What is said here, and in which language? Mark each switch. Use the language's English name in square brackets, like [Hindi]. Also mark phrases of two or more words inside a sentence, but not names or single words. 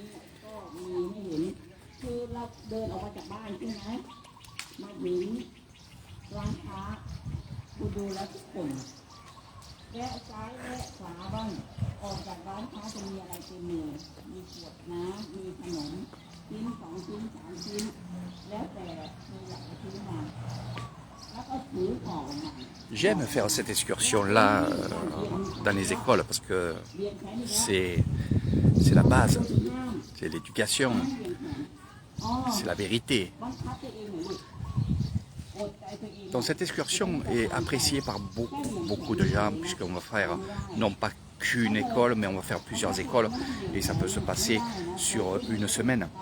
[Thai] ก็มีให้เห็นคือเราเดินออกมาจากบ้านใช่ไหมมาถึงร้านค้าคุณดูแล้วทุกคนแวะซ้ายแวะขวาบ้างออกจากร้านค้าจะมีอะไรเต็มมือมีขวดน้ำมีขนมชิ้น2 ชิ้น 3 ชิ้นแล้วแต่มีอยากจะซื้อมาแล้วก็ถือของมา [French] J'aime faire cette excursion-là dans les écoles parce que c'est la base, c'est l'éducation, c'est la vérité. Donc cette excursion est appréciée par beaucoup de gens puisqu'on va faire non pas qu'une école mais on va faire plusieurs écoles et ça peut se passer sur une semaine.